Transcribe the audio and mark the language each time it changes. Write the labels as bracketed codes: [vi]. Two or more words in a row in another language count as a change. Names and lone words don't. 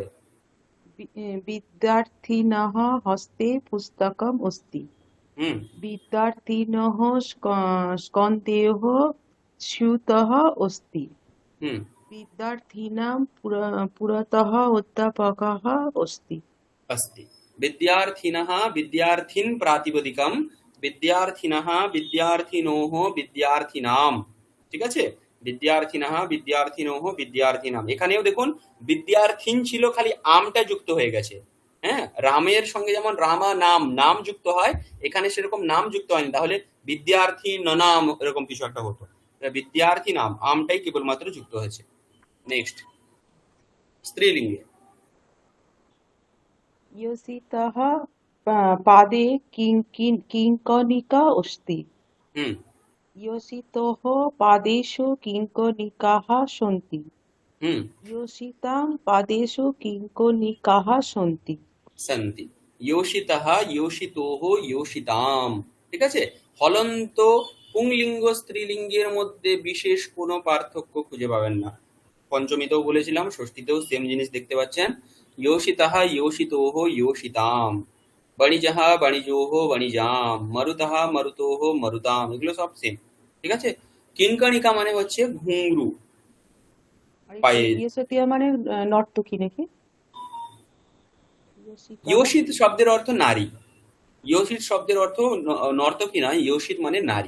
[sa] বিদ্যার্থিনঃ হস্তে পুস্তকম অস্তি। হুম বিদ্যার্থিনঃ স্কন্ধেঃ স্যুতঃ অস্তি। হুম বিদ্যার্থীনাं পুরতः অধ্যাপকः অস্তি। अस्ति। विद्यार्थिनः विद्यार्थिन् प्रातिपदिकम, विद्यार्थिनः विद्यार्थिनोः विद्यार्थिनाम। [bn] ঠিক আছে, [sa] বিদ্যার্থিনः বিদ্যার্থিনোः বিদ্যার্থিনাম। [bn] এখানেও দেখুন বিদ্যার্থিন ছিল, খালি আমটা যুক্ত হয়ে গেছে। হ্যাঁ, রামের সঙ্গে যেমন রামা নাম নাম যুক্ত হয়, এখানে সেরকম নাম যুক্ত হয়নি, তাহলে বিদ্যার্থী নাম এরকম কিছু একটা হতো। বিদ্যার্থী নাম আমটাই কেবলমাত্র যুক্ত হয়েছে। নেক্সট, স্ত্রীলিঙ্গে। [sa] योषितः पादे किङ्कणिका अस्ति। হুম योषितोः पादेषु किङ्कणिकाः सन्ति। হুম योषितां पादेषु किङ्कणिकाः सन्ति। সন্তি। योषितः योषितोः योषिताম। [bn] ঠিক আছে, হলন্ত পুংলিঙ্গ স্ত্রীলিঙ্গের মধ্যে বিশেষ কোনো পার্থক্য খুঁজে পাবেন না। পঞ্চমীতেও বলেছিলাম, ষষ্ঠীতেও সেম জিনিস দেখতে পাচ্ছেন। [sa] योषितः योषितोः योषिताम, বাণিজः বাণিজোহ বাণিজাম, মরুতः মরুতোহ মরুতাম, [bn] এগুলো সব সেম। ঠিক আছে, কিঙ্কণিকা মানে হচ্ছে ঘুঙরু আর পায়ে। ইয়োষিতিয়া মানে নর্তকী নাকি? ইয়োষিতः ইয়োষিত শব্দের অর্থ নারী, ইয়োষিত শব্দের অর্থ নর্তকী নয়, ইয়োষিত মানে নারী।